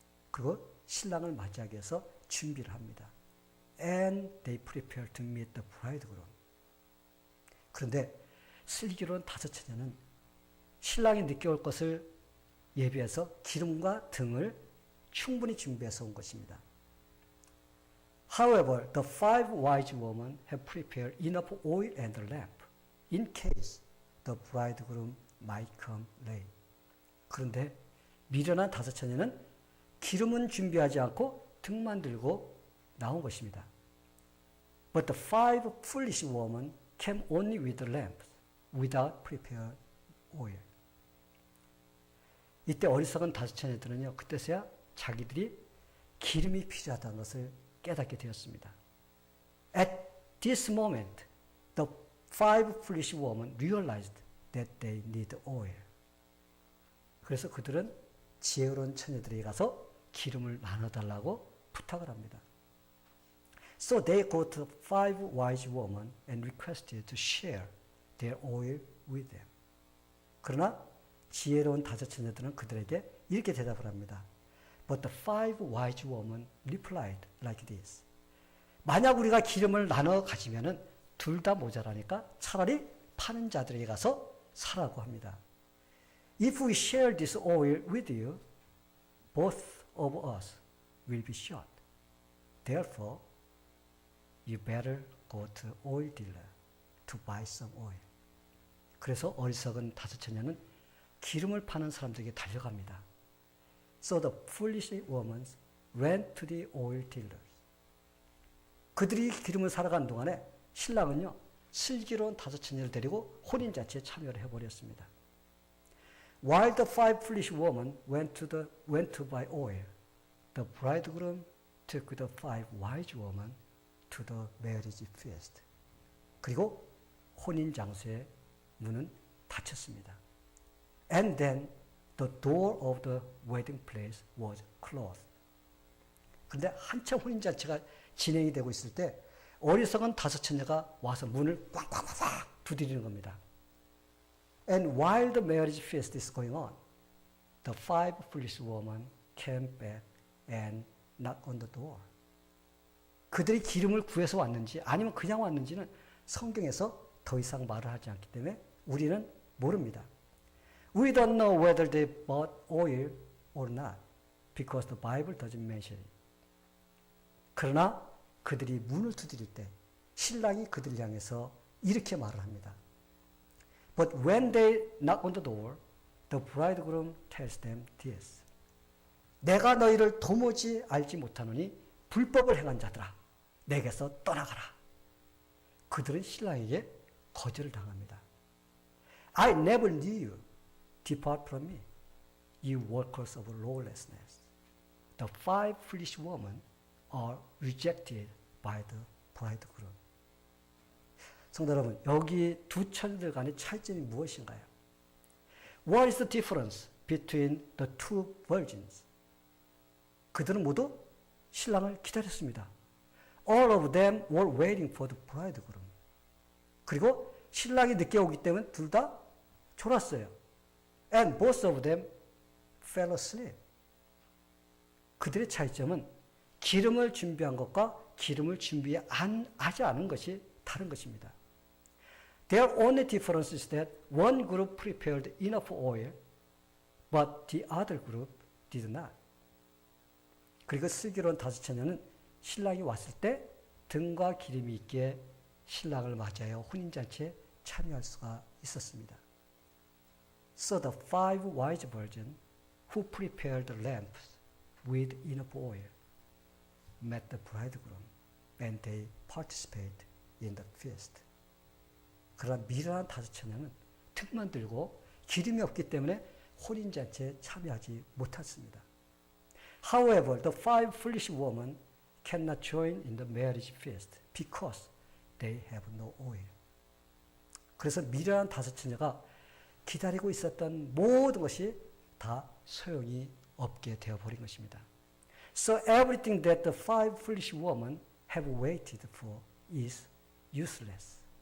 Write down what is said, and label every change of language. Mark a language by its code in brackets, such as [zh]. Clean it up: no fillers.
[ko] 그리고 신랑을 맞이하기 위해서 준비를 합니다. [en] And they prepared to meet the bridegroom. [ko] 그런데 슬기로운 5 처녀는 신랑이 늦게 올 것을 예비해서 기름과 등을 충분히 준비해서 온 것입니다. [en] However, the 5 wise women have prepared enough oil and lamp in case the bridegroom might come late. [ko] 그런데 미련한 5 처녀는 기름은 준비하지 않고 등만 들고 나온 것입니다. [en] But the 5 foolish women came only with the lamps without prepared oil. [ko] 이때 어리석은 5 처녀들은요, 그때서야 자기들이 기름이 필요하다는 것을 깨닫게 되었습니다. [en] At this moment, the 5 foolish women realized that they need oil. [ko] 그래서 그들은 지혜로운 처녀들에게 가서 기름을 나눠달라고 부탁을 합니다. [en] So they go to 5 wise women and requested to share their oil with them. [ko] 그러나 지혜로운 5 처녀들은 그들에게 이렇게 대답을 합니다. [en] But the 5 wise women replied like this. [ko] 만약 우리가 기름을 나눠 가지면은 둘 다 모자라니까 차라리 파는 자들에게 가서 사라고 합니다. [en] If we share this oil with you, both of us will be short. Therefore, you better go to oil dealer to buy some oil. [ko] 그래서 어리석은 5 처녀는 기름을 파는 사람들에게 달려갑니다. [en] So the foolish women ran to the oil dealers. [ko] 그들이 기름을 사러 간 동안에 신랑은요, 슬기로운 5 처녀를 데리고 혼인잔치에 참여를 해버렸습니다. [en] While the 5 foolish women went to buy oil, the bridegroom took the 5 wise women to the marriage feast. [ko] 그리고 혼인 장소의 문은 닫혔습니다. [en] And then the door of the wedding place was closed. [ko] 그런데 한참 혼인 잔치가 진행이 되고 있을 때 어리석은 5 처녀가 와서 문을 꽝꽝꽝 두드리는 겁니다. [en] And while the marriage feast is going on, the 5 foolish women came back and knocked on the door. [ko] 그들이 기름을 구해서 왔는지 아니면 그냥 왔는지는 성경에서 더 이상 말을 하지 않기 때문에 우리는 모릅니다. [en] We don't know whether they bought oil or not because the Bible doesn't mention it. [ko] 그러나 그들이 문을 두드릴 때 신랑이 그들을 향해서 이렇게 말을 합니다. [en] But when they knock on the door, the bridegroom tells them this. [ko] 내가 너희를 도무지 알지 못하노니 불법을 행한 자들아, 내게서 떠나가라. 그들은 신랑에게 거절을 당합니다. [en] I never knew you. Depart from me, you workers of lawlessness. the five foolish women are rejected by the bridegroom. [ko] 성도 여러분, 여기 두 처녀들 간의 차이점이 무엇인가요? [en] What is the difference between the two virgins? [ko] 그들은 모두 신랑을 기다렸습니다. [en] All of them were waiting for the bridegroom. [ko] 그리고 신랑이 늦게 오기 때문에 둘 다 졸았어요. [en] And both of them fell asleep. [ko] 그들의 차이점은 기름을 준비한 것과 기름을 준비하지 않은 것이 다른 것입니다. [en] Their only difference is that one group prepared enough oil, but the other group did not. [ko] 그리고 슬기로운 다섯 처녀는 신랑이 왔을 때 등과 기름이 있기에 신랑을 맞이하여 혼인잔치에 참여할 수가 있었습니다. [en] So the five wise virgins who prepared the lamps with enough oil met the bridegroom and they participated in the feast. [ko] 그러나 미련한 다섯 처녀는 등만 들고 기름이 없기 때문에 혼인잔치에 참여하지 못했습니다. [en] However, the five foolish women cannot join in the marriage feast because they have no oil. [ko] 그래서 미련한 다섯 처녀가 기다리고 있었던 모든 것이 다 소용이 없게 되어버린 것입니다. [en] So everything that the five foolish women have waited for is useless.